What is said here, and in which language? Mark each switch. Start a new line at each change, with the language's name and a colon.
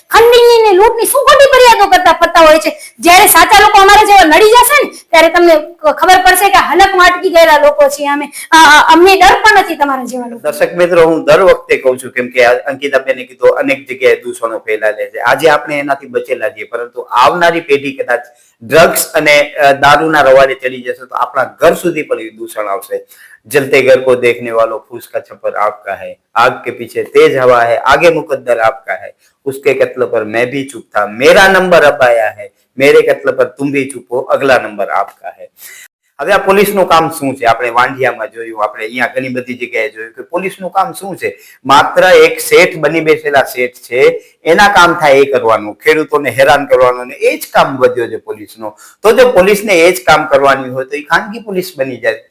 Gujarati: ખંડણી ને લૂંટની શું ખોટી ફરિયાદો કરતા ફરતા હોય છે? જ્યારે સાચા લોકો અમારા જેવા નડી જશે ને ત્યારે તમને ખબર પડશે કે હલક માટકી ગયેલા લોકો છીએ અમે. અમને ડર પણ નથી તમારા જેવા લોકો. દર્શક મિત્રો, હું દર વખતે કહું છું કેમ કે અંકિતાબેને કીધું અનેક જગ્યાએ દૂષણો ફેલાયેલા છે. આજે આપણે એનાથી બચેલા છીએ, પરંતુ આવનારી પેઢી કદાચ ડ્રગ્સ અને દારૂના રવાડે ચડી જશે તો આપણા ઘર સુધી પણ એ દૂષણ આવશે.
Hindi: जलते घर को देखने वालों फूस का छप्पर आपका है, आग के पीछे तेज हवा है, आगे मुकद्दर आपका है, उसके कत्ल पर मैं भी चुप था, मेरा नंबर अब आया है, मेरे कत्ल पर तुम भी चुप हो, अगला नंबर आपका है.
Gujarati: હવે આ પોલીસનું કામ શું છે? આપણે વાંઢિયામાં જોયું, આપણે અહીંયા ઘણી બધી જગ્યાએ જોયું કે પોલીસનું કામ શું છે? માત્ર એક શેઠ બની બેસેલા શેઠ છે, એના કામ થાય એ કરવાનું, ખેડૂતોને હેરાન કરવાનું, અને એ જ કામ વધ્યો છે પોલીસનો. તો જો પોલીસને એ જ કામ કરવાની હોય તો એ ખાનગી પોલીસ બની જાય.